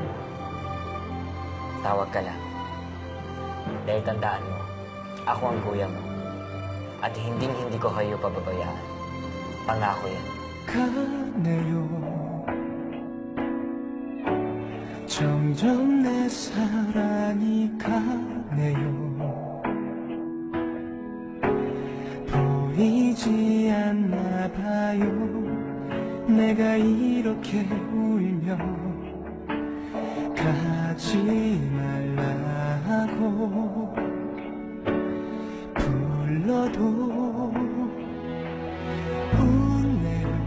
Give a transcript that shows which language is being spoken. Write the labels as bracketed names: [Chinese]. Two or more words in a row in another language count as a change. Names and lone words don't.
[Filipino] Tawag ka lang. Dahil tandaan mo, ako ang kuya mo. At hinding-hindi ko kayo pababayaan. Pangako yan. Ka ngayon [Korean] 점점 내 사랑이 가네요. 보이지 않나 봐요. 내가 이렇게 울며 가지 말라고 불러도 웃네요.